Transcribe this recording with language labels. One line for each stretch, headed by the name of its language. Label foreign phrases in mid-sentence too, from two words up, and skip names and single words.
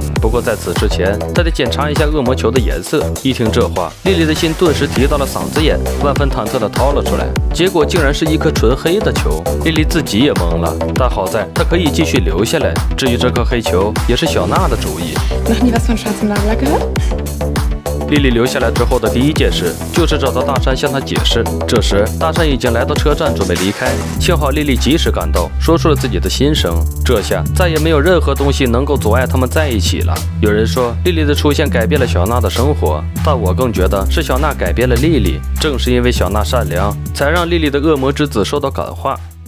Chinese: 不过在此之前，他得检查一下恶魔球的颜色。一听这话，丽丽的心顿时提到了嗓子眼，万分忐忑地掏了出来，结果竟然是一颗纯黑的球。丽丽自己也懵了，但好在她可以继续留下来。至于这颗黑球，也是小娜的主意。
German: Noch nie was von schwarzem Nagellack gehört?
Chinese: 丽丽留下来之后的第一件事就是找到大山向她解释。这时大山已经来到车站准备离开，幸好丽丽及时赶到，说出了自己的心声。这下再也没有任何东西能够阻碍他们在一起了。有人说丽丽的出现改变了小娜的生活，但我更觉得是小娜改变了丽丽。正是因为小娜善良，才让丽丽的恶魔之子受到感化。